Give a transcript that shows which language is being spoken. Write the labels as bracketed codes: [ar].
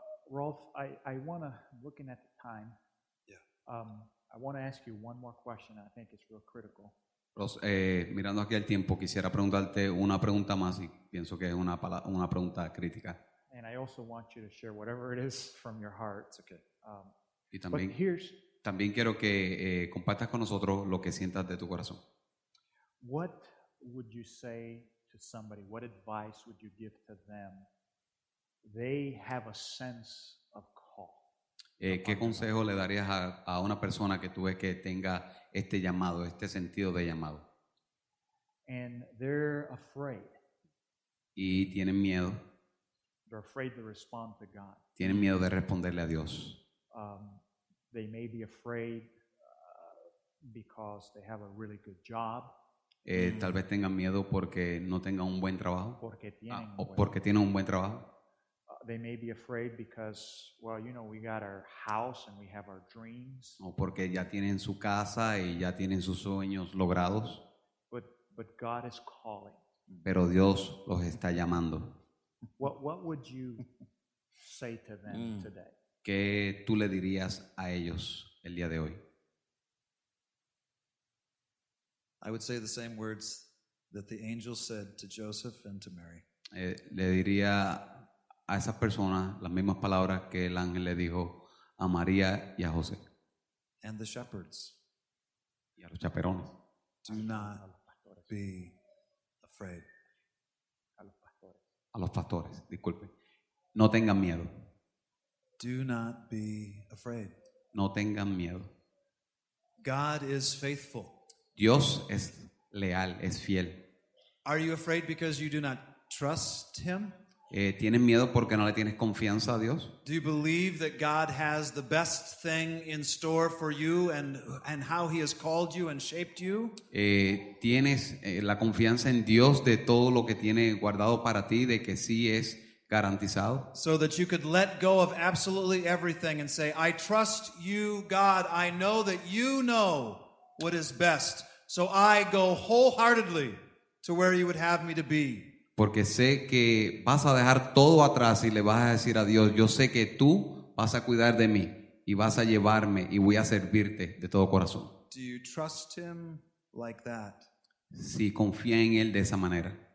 [en] Rolf, I want to, looking at the time, Yeah. I want to ask you one more question. I think it's real critical. [es] Ross, mirando aquí el tiempo, quisiera preguntarte una pregunta más y pienso que es una pregunta crítica. [en] And I also want you to share whatever it is from your heart. It's okay. [es] Y [en] But [es] también, también quiero que compartas con nosotros lo que sientas de tu corazón. [en] what would you say to somebody? What advice would you give to them? They have a sense of call. [es] ¿Qué consejo le darías a una persona que tú ves que tenga este llamado, este sentido de llamado? [en] And they're afraid. [es] Y tienen miedo, [en] They're afraid to respond to God. [es] tienen miedo de responderle a Dios. [en] They may be afraid because they have a really good job, [es] Tal vez tengan miedo porque no tengan un buen trabajo porque tienen un o buen- porque tienen un buen trabajo. [en] They may be afraid because, well, you know, we got our house and we have our dreams, [es] O porque ya tienen su casa y ya tienen sus sueños logrados, [en] but God is calling. [es] pero Dios los está llamando. [en] What would you say to them today? [es] ¿Qué tú le dirías a ellos el día de hoy? [en] I would say the same words that the angel said to Joseph and to Mary. [es] Le diría a esas personas las mismas palabras que el ángel le dijo a María y a José [en] And the shepherds, [es] y a los chaperones. [en] do not be afraid. [es] A los pastores, disculpe. No tengan miedo, [en] Do not be afraid. [es] no tengan miedo. [en] God is faithful. [es] Dios es leal, es fiel. [en] Are you afraid because you do not trust him? [es] ¿Tienes miedo porque no le tienes confianza a Dios? [en] Do you believe that God has the best thing in store for you and how He has called you and shaped you? [es] ¿Tienes la confianza en Dios de todo lo que tiene guardado para ti, de que sí es garantizado? [en] So that you could let go of absolutely everything and say, I trust you, God. I know that you know what is best. So I go wholeheartedly to where you would have me to be. [es] Porque sé que vas a dejar todo atrás y le vas a decir a Dios, yo sé que tú vas a cuidar de mí y vas a llevarme y voy a servirte de todo corazón. [en] Do you trust Him like that? [es] Si confía en Él de esa manera.